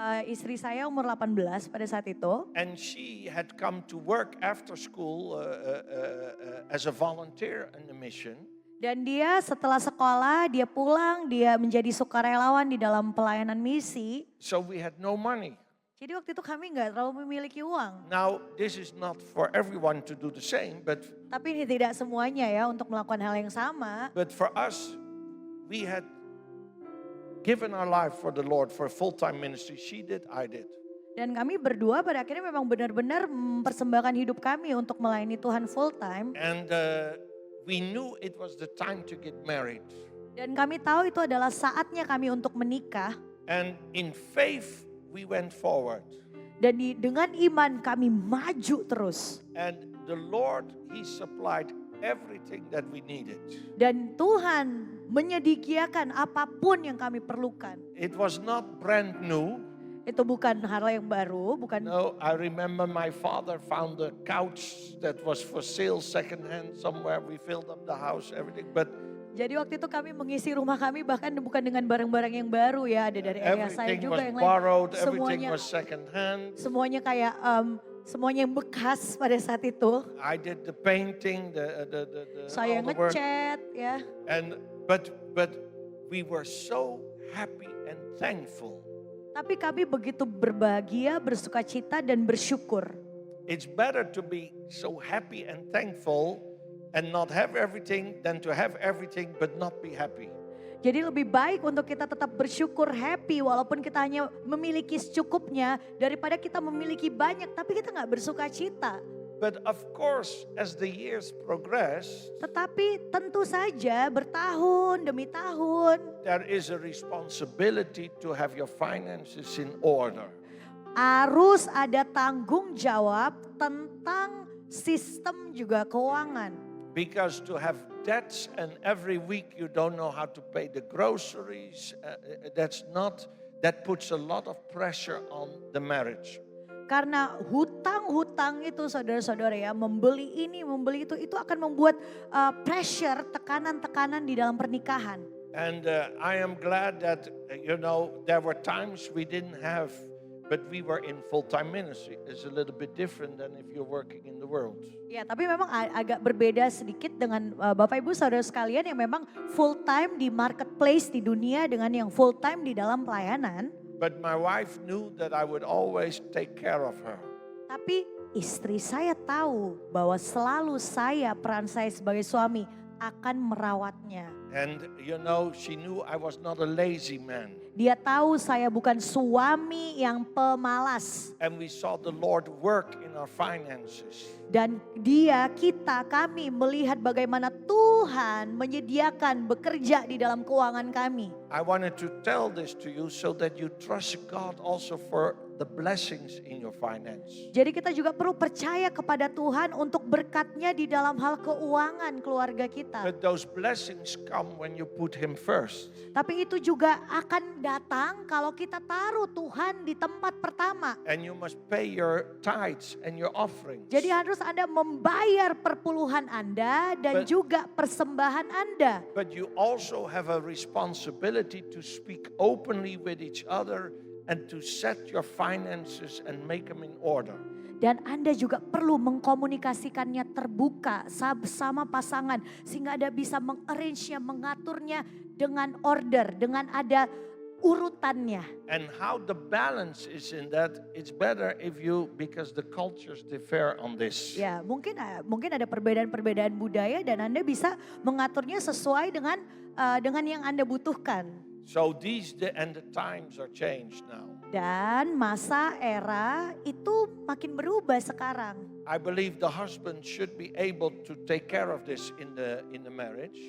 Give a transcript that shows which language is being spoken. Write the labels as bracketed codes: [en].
[id] Istri saya umur 18 pada saat itu. [en] And she had come to work after school as a volunteer in the mission. [id] Dan dia setelah sekolah, dia pulang, dia menjadi sukarelawan di dalam pelayanan misi. [en] So we had no money. [id] Jadi waktu itu kami nggak terlalu memiliki uang. [en] Now this is not for everyone to do the same, but [id] Tapi ini tidak semuanya ya untuk melakukan hal yang sama. [en] but for us, we had given our life for the Lord for full-time ministry. She did, I did. [id] Dan kami berdua pada akhirnya memang benar-benar mempersembahkan hidup kami untuk melayani Tuhan full time. [en] And we knew it was the time to get married. [id] Dan kami tahu itu adalah saatnya kami untuk menikah. [en] And in faith, we went forward. [id] Dan dengan iman kami maju terus. [en] And the Lord, He supplied everything that we needed. [id] Dan Tuhan menyediakan apapun yang kami perlukan. [en] It was not brand new. [id] Itu bukan hal yang baru, bukan. [en] No, I remember my father found a couch that was for sale secondhand somewhere. We filled up the house, everything. But [id] Jadi waktu itu kami mengisi rumah kami bahkan bukan dengan barang-barang yang baru ya, ada dari ayah saya [en] Everything [id] juga [en] was [id] yang lain. [en] borrowed, everything [id] Semuanya [en] was second hand. [id] semuanya kayak semuanya yang bekas pada saat itu. [en] I did the painting, [id] Saya [en] all the work. [id] ngecat ya. [en] And but we were so happy and thankful. [id] Tapi kami begitu berbahagia, bersukacita dan bersyukur. [en] It's better to be so happy and thankful and not have everything than to have everything but not be happy. [id] Jadi lebih baik untuk kita tetap bersyukur, happy walaupun kita hanya memiliki secukupnya daripada kita memiliki banyak tapi kita nggak bersukacita. [en] But of course, as the years progress, [id] Tetapi tentu saja bertahun demi tahun [en] there is a responsibility to have your finances in order. [id] harus ada tanggung jawab tentang sistem juga keuangan. [en] Because to have debts and every week you don't know how to pay the groceries, that puts a lot of pressure on the marriage. [id] Karena hutang-hutang itu saudara-saudara ya, membeli ini, membeli itu akan membuat pressure, tekanan-tekanan di dalam pernikahan. [en] And I am glad that, there were times we didn't have, but we were in full-time ministry. It's a little bit different than if you're working in the world. [id] Ya, tapi memang agak berbeda sedikit dengan Bapak Ibu saudara sekalian yang memang full time di marketplace di dunia dengan yang full time di dalam pelayanan. [en] But my wife knew that I would always take care of her. [id] Tapi istri saya tahu bahwa selalu peran saya sebagai suami akan merawatnya. [en] And she knew I was not a lazy man. [id] Dia tahu saya bukan suami yang pemalas. [en] And we saw the Lord work in our finances. [id] Dan kami melihat bagaimana Tuhan menyediakan bekerja di dalam keuangan kami. [en] I wanted to tell this to you so that you trust God also for the blessings in your finance. [id] Jadi kita juga perlu percaya kepada Tuhan untuk berkatnya di dalam hal keuangan keluarga kita. [en] But those blessings come when you put Him first. [id] Tapi itu juga akan datang kalau kita taruh Tuhan di tempat pertama. [en] And you must pay your tithes and your offerings. [id] Jadi harus Anda membayar perpuluhan Anda dan juga persembahan Anda. [en] But you also have a responsibility to speak openly with each other and to set your finances and make them in order. [id] Dan Anda juga perlu mengkomunikasikannya terbuka sama pasangan sehingga Anda bisa mengarrange-nya, mengaturnya dengan order, dengan ada urutannya. [en] And how the balance is in that, it's better if because the cultures differ on this. [id] Ya, mungkin ada perbedaan-perbedaan budaya dan Anda bisa mengaturnya sesuai dengan yang Anda butuhkan. [en] So the times are changed now. [id] Dan masa era itu makin berubah sekarang. [en] I believe the husband should be able to take care of this in the marriage.